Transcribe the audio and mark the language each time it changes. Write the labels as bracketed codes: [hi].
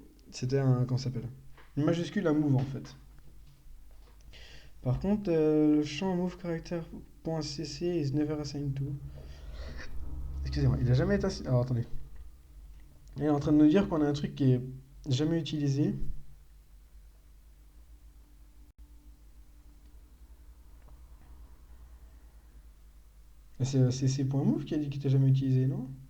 [fr] C'était un. Comment ça s'appelle? Une majuscule à move en fait. Par contre, le champ [en] move character.cc is never assigned to. [fr] Excusez-moi, il a jamais été assigné. Alors attendez. Il est en train de nous dire qu'on a un truc qui est jamais utilisé. Et c'est cc.move qui a dit qu'il était jamais utilisé, non?